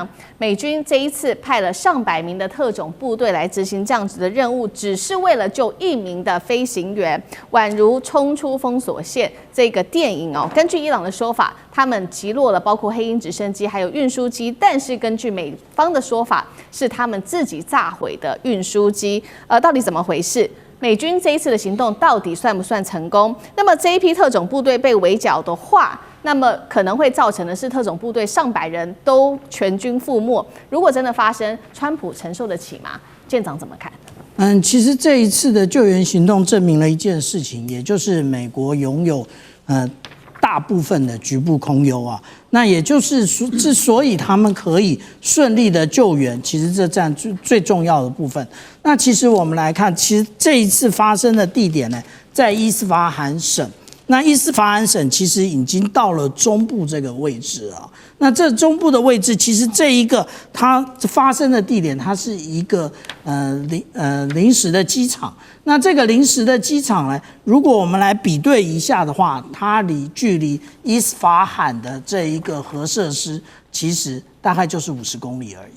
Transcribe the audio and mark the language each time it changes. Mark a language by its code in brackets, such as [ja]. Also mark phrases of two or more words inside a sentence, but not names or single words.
[zh] 美軍這一次派了上百名的特種部隊來執行這樣子的任務，只是為了救1名的飛行員，宛如衝出封鎖線這個電影哦。根據伊朗的說法，他們擊落了包括黑鷹直升機還有運輸機，但是根據美方的說法，是他們自己炸毀的運輸機。到底怎麼回事？美軍這一次的行動到底算不算成功？那麼這一批特種部隊被圍剿的話，那麼可能會造成的是特種部隊上百人都全軍覆沒。如果真的發生，川普承受得起嗎？艦長怎麼看？其實這一次的救援行動證明了一件事情，也就是美國擁有大部分的局部空優啊。那也就是之所以他們可以順利的救援，其實這占最重要的部分。那其實我們來看，其實這一次發生的地點呢，在伊斯法罕省。那伊斯法罕省其實已經到了中部這個位置啊。那這中部的位置，其實這一個它發生的地點，它是一個臨時的機場。那這個臨時的機場呢，如果我們來比對一下的話，它距離伊斯法罕的這一個核設施，其實大概就是50公里而已。